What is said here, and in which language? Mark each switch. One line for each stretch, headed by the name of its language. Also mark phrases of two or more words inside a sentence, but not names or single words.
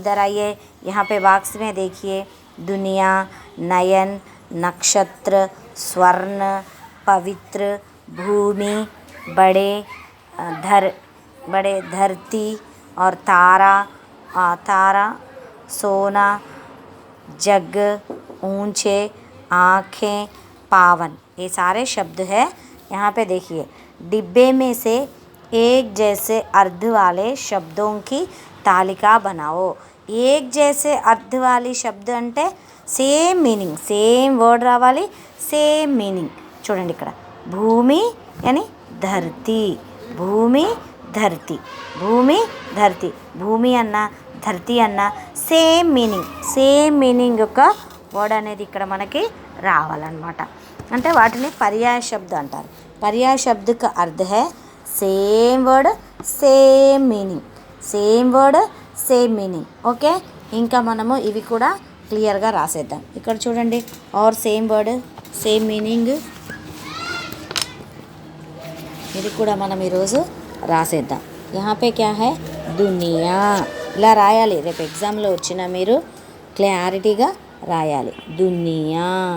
Hindi: इधर आइए, यहाँ पे बॉक्स में देखिए. दुनिया, नयन, नक्षत्र, स्वर्ण, पवित्र, भूमि, बड़े धरती और तारा, सोना, जग, ऊंचे, आँखें, पावन, ये सारे शब्द हैं. यहाँ पे देखिए, डिब्बे में से एक जैसे अर्थ वाले शब्दों की तालिका बनाओ. एक जैसे अर्थ वाली शब्द
Telugu: అంటే
English: same meaning, same word
Telugu: రావాలి,
English: same meaning.
Telugu: చూడండి ఇక్కడ భూమి అని ధర్తి, భూమి అన్న ధర్తి అన్న
English: same meaning
Telugu: యొక్క వర్డ్ అనేది ఇక్కడ మనకి రావాలన్నమాట. అంటే వాటిని
Hindi: पर्याय शब्द
Telugu: అంటారు.
Hindi: पर्याय शब्द का अर्थ है
English: same word same meaning.
Telugu: ఓకే, ఇంకా మనము ఇవి కూడా క్లియర్గా రాసేద్దాం. ఇక్కడ చూడండి, और
English: same word same meaning,
Telugu: ఇది కూడా మనం ఈరోజు రాసేద్దాం.
Hindi: यहाँ पे क्या है, దునియా.
Telugu: ఇలా రాయాలి, రేపు ఎగ్జామ్లో వచ్చిన మీరు క్లారిటీగా రాయాలి. దునియా.